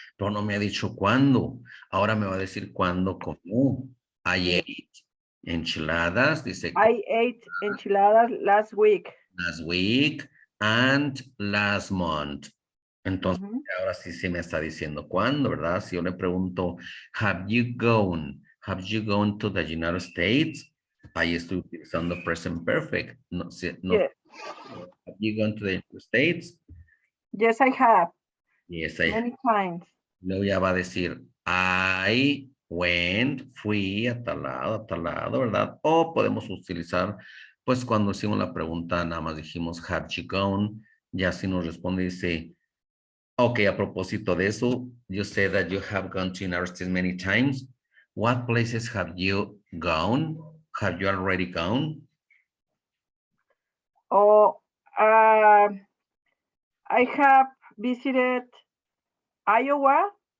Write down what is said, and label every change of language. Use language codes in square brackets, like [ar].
[es] Pero no me ha dicho cuándo. Ahora me va a decir cuándo comió. [en] I ate enchiladas, [es] dice [en] I ate enchiladas last week. last week and last month. [es] Entonces, ahora sí se me está diciendo cuándo, ¿verdad? Si yo le pregunto, [en] have you gone to the United States? [es] Ahí estoy utilizando present perfect. No, no, [en] Yes. have you gone to the United States? Yes, I have. Yes, I have. Many times. [es] Luego ya va a decir, [en] I went, [es] fui a tal lado, ¿verdad? O podemos utilizar, pues cuando hicimos la pregunta, nada más dijimos, [en] have you gone? [es] Ya si nos responde, dice, ok, a propósito de eso, [en] you said that you have gone to United States many times. What places have you gone? Have you already gone? Oh, I have visited Iowa.